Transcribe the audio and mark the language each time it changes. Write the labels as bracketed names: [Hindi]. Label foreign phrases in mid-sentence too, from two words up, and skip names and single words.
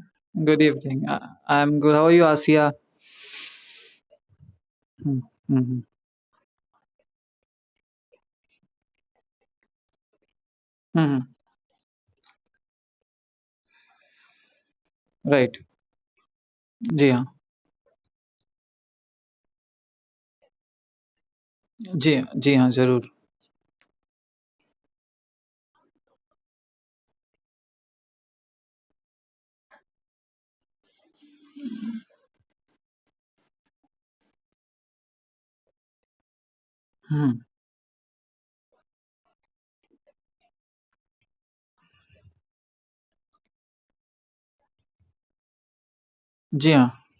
[English] Good evening. I'm good. How are you, Asia? Hmm. Hmm. Hmm. [Hindi] राइट। जी हाँ। जी हाँ, ज़रूर। हुँ। जी हाँ।